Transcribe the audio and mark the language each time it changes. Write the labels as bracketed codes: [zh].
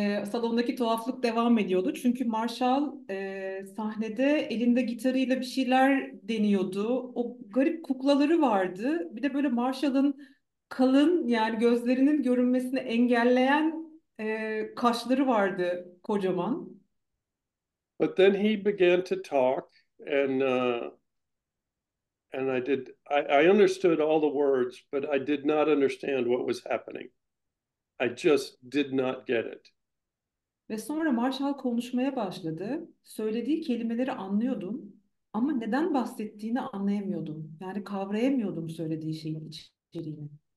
[tr] Salondaki tuhaflık devam ediyordu. Çünkü Marshall sahnede elinde gitarıyla bir şeyler deniyordu. O garip kuklaları vardı. Bir de böyle Marshall'ın kalın, yani gözlerinin görünmesini engelleyen kaşları vardı kocaman. [en] But then he began to talk, and I understood all the words, but I did not understand what was happening. I just did not get it. [tr] Ve sonra Marshall konuşmaya başladı. Söylediği kelimeleri anlıyordum ama neden bahsettiğini anlayamıyordum. Yani kavrayamıyordum söylediği şeyin içeriğini.